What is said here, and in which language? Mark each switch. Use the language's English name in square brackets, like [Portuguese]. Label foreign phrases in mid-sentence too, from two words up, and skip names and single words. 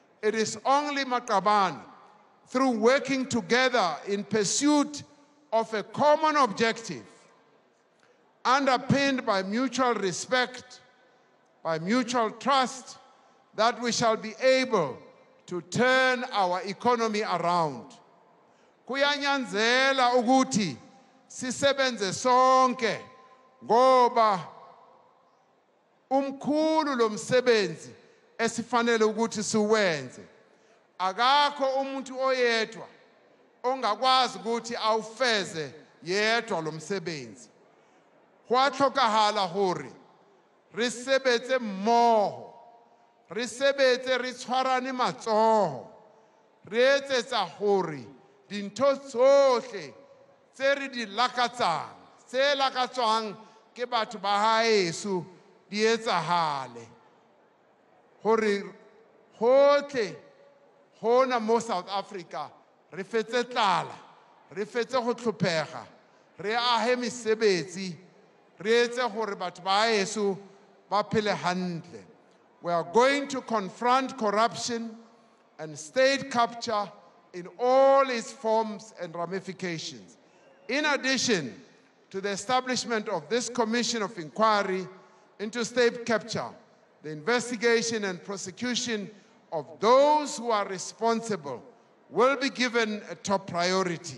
[English] It is only Maqabane through working together in pursuit of a common objective, underpinned by mutual respect, by mutual trust, that we shall be able to turn our economy around. [Zulu] Kuyanyanzela ukuthi sisebenze sonke ngoba umkhulu lo msebenzi esifanele ukuthi siwenze. Akakho umuntu oyedwa ongakwazi ukuthi awufeze yedwa lo msebenzi. [Southern Sotho] Hwa tlhokahala hore re sebetse mmoho, re sebetse re tshwarane matsoho, re etsetsa hore dintho tsohle tse re di lakatsang, tse lakatswang ke batho ba haeso di etsahale, hore hotle hona mo South Africa re fetse tlala, re fetse go tlhophega, re ahe mesebetsi, re etse hore batho ba haeso ba phele hantle. [English] We are going to confront corruption and state capture in all its forms and ramifications. In addition to the establishment of this commission of inquiry into state capture, the investigation and prosecution of those who are responsible will be given a top priority.